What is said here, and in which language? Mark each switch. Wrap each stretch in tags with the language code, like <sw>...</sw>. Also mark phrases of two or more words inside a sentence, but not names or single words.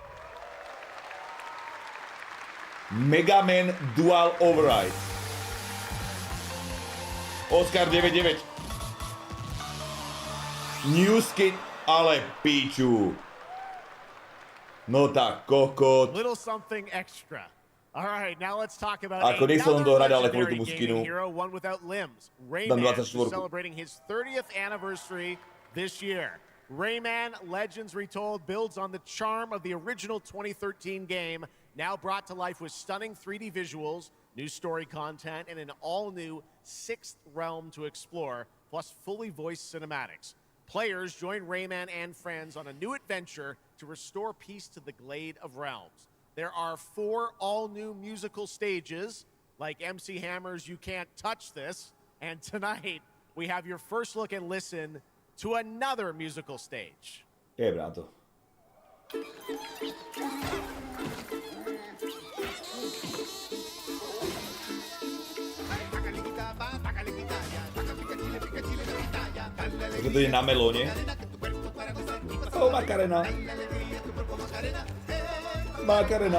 <en>Mega Man Dual Override. Oscar 99. New skin,</en> <sk>ale piču. No tak, kokot.</sk> <en>Little something extra. All right, now let's talk about</en> <sk>Ako nechcel on dohrať, ale kvôli tomu skinu.</sk> <en>One without limbs. Rayman is celebrating his 30th anniversary this year. Rayman Legends Retold builds on the charm of the original 2013 game, now brought to life with stunning 3D visuals, new story content, and an all-new 6th realm to explore, plus fully voiced cinematics. Players join Rayman and friends on a new adventure to restore peace to the Glade of Realms. There are 4 all-new musical stages, like MC Hammer's You Can't Touch This, and tonight we have your first look and listen to another musical stage.</en> <sk>Brato. To je na melóne.</sk> <en>Oh, Macarena. Macarena.</en>